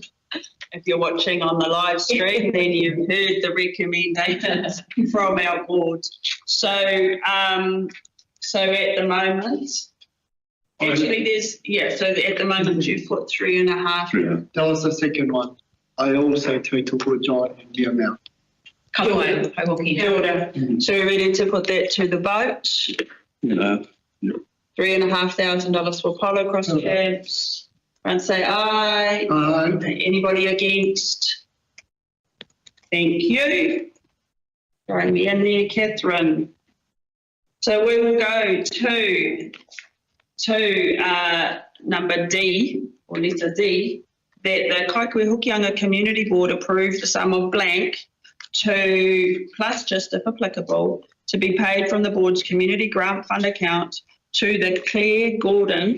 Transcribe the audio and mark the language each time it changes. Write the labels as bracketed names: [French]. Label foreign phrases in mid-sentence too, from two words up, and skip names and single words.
[English] If you're watching on the live stream, then you've heard the recommendations from our board. So at the moment, actually so at the moment you've put 3.5. That was the second one. I also total put John in the amount. [Māori] Kia ora. [English] So we're ready to put that to the vote. $3,500 for polo cross camps. And say aye. Aye. Anybody against? Thank you. Throwing me in there, Catherine. So we will go to number D, or letter D, that the Kaikohe Hokianga Community Board approved the sum of blank plus just if applicable, to be paid from the board's community grant fund account to the Claire Gordon.